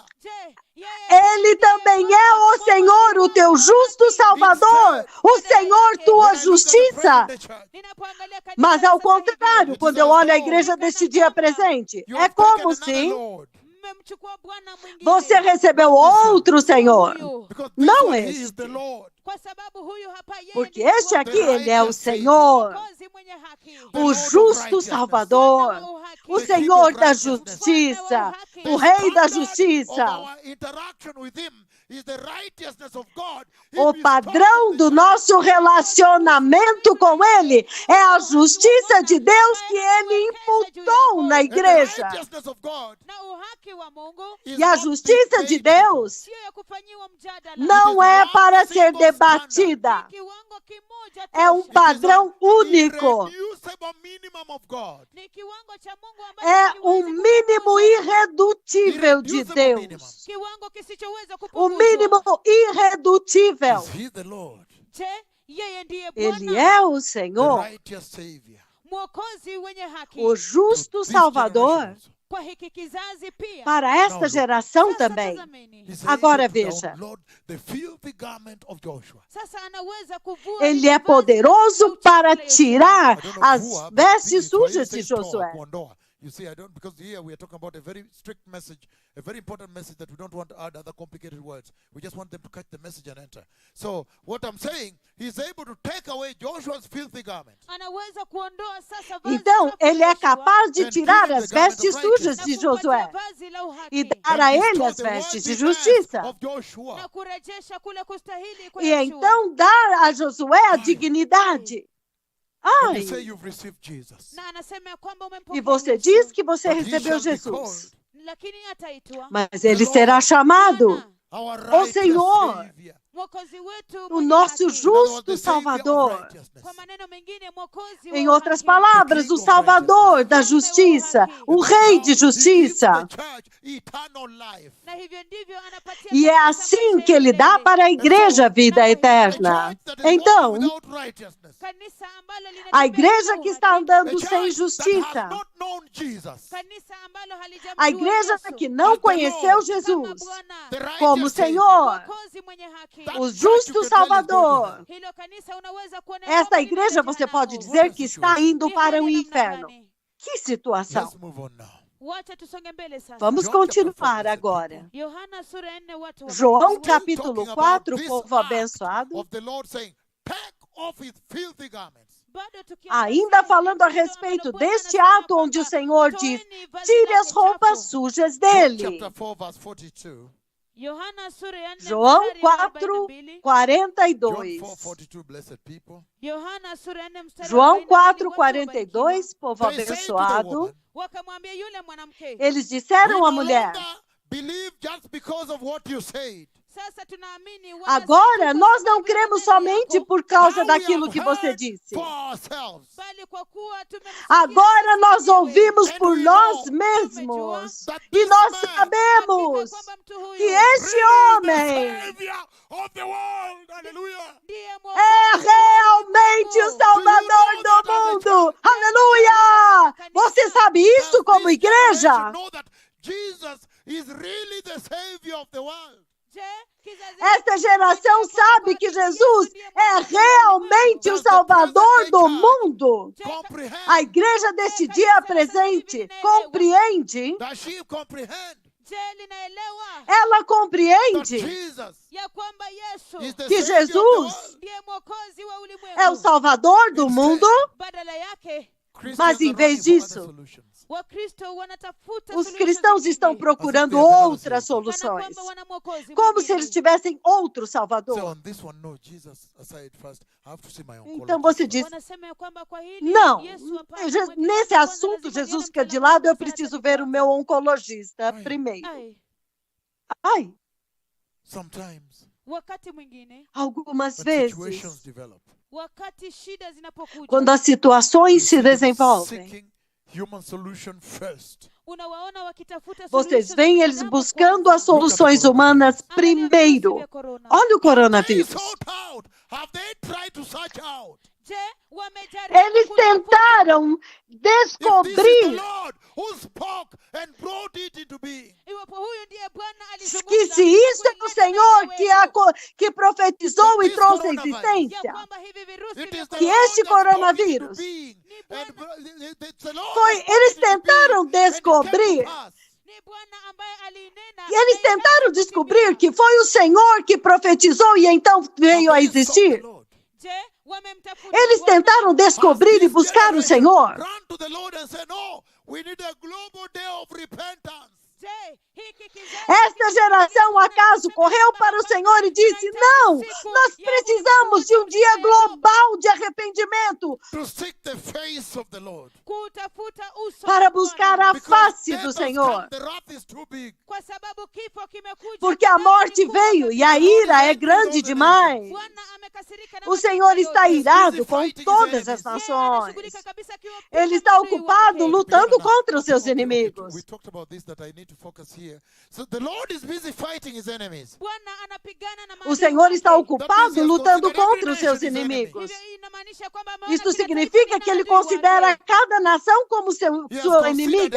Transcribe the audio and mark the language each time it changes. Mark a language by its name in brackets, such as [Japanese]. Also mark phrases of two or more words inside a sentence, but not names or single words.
[Swahili] Je, yeye [Portuguese] Ele também é o Senhor, o teu justo Salvador, o Senhor, tua [English] When I look at the [Portuguese] justiça. [English] present church, [Swahili] Ninapoangalia kanisa [Portuguese] Mas ao [Swahili] sasa hivi, [Portuguese] contrário, quando eu olho a igreja deste dia presente, [English] you [Portuguese] é [English] have taken [Portuguese] como [English] another [Portuguese] se [English] Lord. [Swahili] mmemchukua Bwana mwingine. [Portuguese] você recebeu outro Senhor. [Swahili] Huyu. [English] Because this [Portuguese] Não [English] one, he is [Portuguese] este. [English] the Lord. [Swahili] Kwa sababu huyu hapa yeye [Portuguese] Porque [Swahili] ndiye [Portuguese] este [Swahili] Bwana, [Portuguese] aqui, ele é o Senhor, [Swahili] mwokozi mwenye haki, [Portuguese] o justo Salvador, o Senhor da justiça, o Rei da [English] Of [Portuguese] justiça. [English] our interaction with him is the righteousness of God. He [Portuguese] O [English] bestowed [Portuguese] padrão [English] on [Portuguese] do [English] the [Portuguese] nosso relacionamento com Ele é a justiça de Deus que Ele imputou na [English] And the [Portuguese] igreja. [English] righteousness of God [Swahili] na uhaki wa Mungu [English] is [Portuguese] E a [English] not [Portuguese] justiça de [English] debatable. [Portuguese] Deus [Swahili] sio ya kufanyiwa mjadala, [Portuguese] não é para ser debatida. [Swahili] ni kiwango kimoja [Portuguese] É [Swahili] tosha. [Portuguese] padrão único. [English] Irreducible minimum of God. [Swahili] Ni kiwango cha Mungu ambacho [Portuguese] É [Swahili] hakiwezi [Portuguese] mínimo [Swahili] kupunguzwa. [Portuguese] irredutível de [English] Irreducible minimum. [Portuguese] Deus. [Swahili] Kiwango kisichoweza [Portuguese] O [Swahili] kupunguzwa. [Portuguese] mínimo irredutível. [English] Is he the Lord, [Swahili] Je, yeye ndiye [Portuguese] Ele [Swahili] Bwana, [Portuguese] é o [English] the [Portuguese] Senhor, [English] righteous Savior? [Swahili] mwokozi wenye haki [Portuguese] o justo [English] To this [Portuguese] Salvador [English] generation [Swahili] kwa hiki kizazi pia. [Portuguese] para esta geração [Swahili] Sasa [Portuguese] também. [Swahili] tazameni. [English] He's [Portuguese] Agora [English] able to [Portuguese] veja. [English] download the filthy garment of Joshua. [Swahili] Sasa anaweza kuvua [Portuguese] Ele [Swahili] lile [Portuguese] é [Swahili] vazi [Portuguese] poderoso [Swahili] la uchafu [Portuguese] para [Swahili] la Yoshua. [Portuguese] tirar [English] I don't know [Portuguese] as [English] who are, but [Portuguese] vestes [English] please, why you [Portuguese] sujas [English] say [Portuguese] de [Swahili] toa, [Portuguese] Josué. [Swahili] kuondoa? [English] You see, I don't, because here we are talking about a very strict message, a very important message that we don't want to add other complicated words. We just want them to catch the message and enter. So what I'm saying, he's able to take away Joshua's filthy garment. [Swahili] Anaweza kuondoa sasa vazi [Portuguese] Então, [Swahili] chafu la [Portuguese] ele é [Swahili] Yoshua [Portuguese] capaz de [English] And [Portuguese] tirar [English] give him [Portuguese] as [English] the garment [Portuguese] vestes [English] of [Portuguese] sujas [Swahili] na [Portuguese] de [Swahili] kumpatia [Portuguese] Josué [Swahili] vazi la [Portuguese] e [Swahili] uhaki [Portuguese] dar a [English] And [Portuguese] ele [English] restore [Portuguese] as [English] the [Portuguese] vestes de [English] worthy mask [Portuguese] justiça. [English] of Joshua. [Swahili] na kurejesha kule kustahili kwa [Portuguese] E [Swahili] Yoshua. [Portuguese] então dar a Josué a dignidade. [English] And you say [Portuguese] Ai, [English] you've received Jesus. [Swahili] Na anasema ya kwamba [Portuguese] e [Swahili] umempokea [Portuguese] você [Swahili] Yesu, [Portuguese] diz que você [English] But he [Portuguese] recebeu [English] shall be [Portuguese] Jesus. [English] called [Swahili] lakini ataitwa [Portuguese] Mas ele será chamado [Swahili] Bwana, [English] our [Portuguese] Ó [English] righteous [Portuguese] Senhor, [English] Savior. [Swahili] mwokozi wetu [Portuguese] o [Swahili] mwenye [Portuguese] nosso [Swahili] haki. [English] In other words, [Portuguese] justo [English] the Savior of [Portuguese] Salvador. [English] righteousness. [Swahili] Kwa maneno mengine, mwokozi [Portuguese] Em [Swahili] wa [Portuguese] outras [Swahili] uhaki. [Portuguese] palavras, o Salvador da justiça, o [English] And [Portuguese] Rei [English] now [Portuguese] de [English] he gives [Portuguese] justiça. [English] the church eternal life. [Swahili] Na hivyo ndivyo anapatia [Portuguese] E é [Swahili] kanisa [Portuguese] assim [Swahili] maisha [Portuguese] que ele dá [Swahili] milele. [Portuguese] para a igreja a vida [English] A [Portuguese] eterna. [English] church that is [Portuguese] Então, [English] walking without righteousness. [Swahili] Kanisa ambalo linatembea [Portuguese] a igreja [Swahili] bila [Portuguese] que [Swahili] uhaki. [Portuguese] está [English] A [Portuguese] andando [English] church [Portuguese] sem [English] that has [Portuguese] justiça, [English] not known Jesus. [Swahili] Kanisa ambalo halijamjua [Portuguese] a igreja [Swahili] Yesu [Portuguese] que não [English] As the [Portuguese] conheceu [English] Lord. [Swahili] kama [Portuguese] Jesus [Swahili] Bwana, [English] The righteous [Portuguese] como [English] Savior. [Portuguese] Senhor, [Swahili] mwokozi mwenye haki. [English] That [Portuguese] o [English] church you [Portuguese] justo [English] can tell is going to [Portuguese] Salvador. [English] hell. [Swahili] Hilo kanisa unaweza kuona [Portuguese] Esta [Swahili] kwamba [Portuguese] igreja [Swahili] linaenda [Portuguese] você pode [Swahili] jehanamu. [Portuguese] dizer que está indo [Swahili] Ni [Portuguese] para [Swahili] hali [Portuguese] o [Swahili] ya namna [Portuguese] inferno. [Swahili] gani? [Portuguese] Que situação! [English] Let's move on now. [Swahili] Wacha tusonge mbele sasa. [Portuguese] Vamos [English] John chapter [Portuguese] continuar [English] 4, [Portuguese] agora. [Swahili] Yohana sura ya 4 watu wa [Portuguese] João [Swahili] Biblia. [Portuguese] capítulo [English] Talking about [Portuguese] 4, [English] this [Portuguese] povo [English] act [Portuguese] abençoado. [English] of the Lord saying, take off his filthy garments. [Swahili] Bado tukiangazia [Portuguese] Ainda falando a tendo respeito [Swahili] ambalo Bwana [Portuguese] deste [Swahili] anasema [Portuguese] ato onde o [Swahili] kwamba, [Portuguese] Senhor diz: [Swahili] "Toeni vazi [Portuguese] tire [Swahili] lake [Portuguese] as roupas [Swahili] chafu." [Portuguese] sujas [English] John [Portuguese] dele. [English] chapter 4 verse 42. [Swahili] Yohana sura ya 4 [Portuguese] João [Swahili] mstari wa [Portuguese] 4, [Swahili] 42. [Portuguese] 42. [English] John 4:42, blessed people. [Swahili] Yohana sura ya 4 mstari wa [Portuguese] João [Swahili] 42, [Portuguese] 4, [Swahili] watu wabarikiwa. [Portuguese] 42, povo [English] They say to the [Portuguese] abençoado. [English] woman, [Swahili] Wakamwambia yule mwanamke, [Portuguese] Eles [English] we [Portuguese] disseram [English] no [Portuguese] à mulher: [English] longer believe just because of what you said. [Swahili] sasa tunaamini wala [Portuguese] agora [Swahili] si tu [Portuguese] nós [Swahili] kwa [Portuguese] não [Swahili] sababu ya [Portuguese] cremos [Swahili] maneno [Portuguese] somente [Swahili] yako, [Portuguese] por causa [English] Now we [Portuguese] daquilo [English] have [Portuguese] que você [English] heard [Portuguese] disse. [English] for ourselves [Swahili] bali kwa kuwa tumemsikia [Portuguese] Agora [Swahili] sisi [Portuguese] nós [Swahili] wenyewe. [Portuguese] ouvimos [English] And [Portuguese] por [English] we [Portuguese] nós [English] know [Portuguese] mesmos. [English] that [Portuguese] E [English] this [Portuguese] nós [English] man [Swahili] Hakika [Portuguese] sabemos [Swahili] kwamba mtu huyu [Portuguese] que este [English] is [Portuguese] homem [English] the Savior of the world. Hallelujah. [Swahili] ndiye [Portuguese] é realmente o Salvador do mundo. Aleluia! Você sabe isso [English] Does [Portuguese] como [English] this [Portuguese] igreja? [English] generation know that Jesus is really the Savior of the world? [Swahili] Je, kizazi [Portuguese] Esta [Swahili] hiki [Portuguese] geração [Swahili] kinajua [Portuguese] sabe [Swahili] kwamba [Portuguese] que [Swahili] Yesu [Portuguese] Jesus [Swahili] ndiye [Portuguese] é [Swahili] mwokozi wa [Portuguese] realmente o [English] Does the [Portuguese] Salvador [English] present [Portuguese] do [English] day [Portuguese] mundo. [Swahili] Je, [English] Comprehend? [Portuguese] A igreja deste dia presente compreende, [English] Does she comprehend [Swahili] je linaelewa [Portuguese] ela [English] that [Portuguese] compreende [English] Jesus [Swahili] ya kwamba Yesu [English] is the [Portuguese] que [English] Savior of the [Portuguese] Jesus [English] world? [Swahili] ndiye mwokozi wa ulimwengu. [Portuguese] é o Salvador do mundo? [Swahili] Badala yake [English] Christians [Portuguese] Mas em [English] are [Portuguese] vez [English] running for [Portuguese] disso, [English] other solutions. [Swahili] Wakristo wanatafuta [Portuguese] os [Swahili] suluhisho [Portuguese] cristãos [Swahili] zingine, [Portuguese] estão procurando [English] As if they have [Portuguese] outras [English] another [Swahili] kana [Portuguese] soluções. [Swahili] kwamba wana mwokozi [Portuguese] Como se [Swahili] mwingine. [Portuguese] eles tivessem outro [English] So [Portuguese] Salvador. [English] on this one, no, Jesus aside first, I have to see my oncologist. [Portuguese] Então você diz: [Swahili] Wanasema ya kwamba kwa hili [Portuguese] não, [Swahili] Yesu hapana, [Portuguese] nesse [Swahili] mweke kwanza [Portuguese] assunto [Swahili] lazima [Portuguese] Jesus [Swahili] nione [Portuguese] fica de [Swahili] mtaalamu [Portuguese] lado, eu [Swahili] wa saratani [Portuguese] preciso ver o [Swahili] kwanza. [Portuguese] meu oncologista Ai. primeiro. Ai, Ai, [English] Sometimes [Swahili] wakati mwingine [Portuguese] algumas [English] when situations [Portuguese] vezes, [English] develop, [Swahili] wakati shida zinapokuja [Portuguese] quando as situações [English] you [Portuguese] se [English] see them [Portuguese] desenvolvem, [English] seeking human solution first. [Swahili] unawaona wakitafuta [Portuguese] vocês [Swahili] suluhisho [Portuguese] veem [Swahili] za [Portuguese] eles [Swahili] binadamu [Portuguese] buscando [Swahili] kwanza. [Portuguese] as soluções humanas [Swahili] Angalia virusi [Portuguese] primeiro. [Swahili] vya corona. [Portuguese] Olha o [English] Have they [Portuguese] coronavírus. [English] sought out? Have they tried to search out? [Swahili] Je, wamejaribu [Portuguese] Eles [Swahili] kutafuta [Portuguese] tentaram [English] If this is the [Portuguese] descobrir [English] Lord who spoke and brought it into being, [Swahili] iwapo huyu ndiye Bwana alizungumza [Portuguese] que se isso é o [Swahili] kuleta [Portuguese] Senhor [Swahili] na [Portuguese] que, [Swahili] uwezo, [Portuguese] que profetizou e [English] This [Portuguese] trouxe a [English] coronavirus. [Swahili] ya [Portuguese] existência, [Swahili] kwamba hivi virusi [English] it [Swahili] vya [English] is the [Portuguese] que [English] Lord [Portuguese] este [English] that spoke it into [Portuguese] coronavírus [English] being. [Swahili] Bwana. [English] It's the Lord [Portuguese] foi, [English] that spoke [Portuguese] eles [English] it into being, [Portuguese] tentaram [English] and it came to [Portuguese] descobrir, [English] pass. [Swahili] ni Bwana ambaye alinena [Portuguese] e eles [Swahili] na [Portuguese] tentaram [Swahili] ikaja [Portuguese] descobrir [Swahili] kutimia. [Portuguese] que foi o Senhor que profetizou e então veio a [English] Have they sought the [Portuguese] existir. [English] Lord? [Swahili] Je, wamemtafuta [Portuguese] Eles [Swahili] Bwana. [Portuguese] tentaram descobrir e [English] Has this [Portuguese] buscar o [English] generation [Portuguese] Senhor. [English] run to the Lord and say, no, we need a global day of repentance. [Swahili] Je, hiki kizazi [Portuguese] Esta geração, acaso, correu para o Senhor e disse: não, nós precisamos de um dia global de arrependimento [English] To seek the face of the Lord. [Swahili] kutafuta uso [Portuguese] para [Swahili] wa [Portuguese] buscar [Swahili] Bwana. [Portuguese] a [English] Because [Portuguese] face [English] death [Portuguese] do [English] has [Portuguese] Senhor. [English] come, the wrath is too big. [Swahili] Kwa sababu kifo kimekuja, [Portuguese] Porque a [Swahili] adhabu [Portuguese] morte [Swahili] ni kubwa [Portuguese] veio [Swahili] kabisa. [Portuguese] e a ira é grande demais. [Swahili] Bwana amekasirika na [Portuguese] O [Swahili] mataifa [Portuguese] Senhor está [Swahili] yote. [Portuguese] irado com todas as [Swahili] Yeye [Portuguese] nações. [Swahili] anashughulika kabisa akiwa [Portuguese] Ele [Swahili] piga [Portuguese] está [Swahili] maadui [Portuguese] ocupado [Swahili] wake. [Portuguese] lutando contra os seus inimigos. [English] We talked about this, that I need to focus here. So the Lord is busy fighting his enemies. [Swahili] Bwana anapigana na [Portuguese] O [Swahili] maadui [Portuguese] Senhor está [Swahili] wake. [Portuguese] ocupado lutando contra os seus inimigos. [Swahili] Hivyo inamaanisha kwamba ameona [Portuguese] Isto [Swahili] kila taifa [Portuguese] significa [Swahili] lina [Portuguese] que ele [Swahili] adui wake. [Portuguese] considera cada nação como [English] He has [Portuguese] sua [English] considered [Portuguese] inimiga.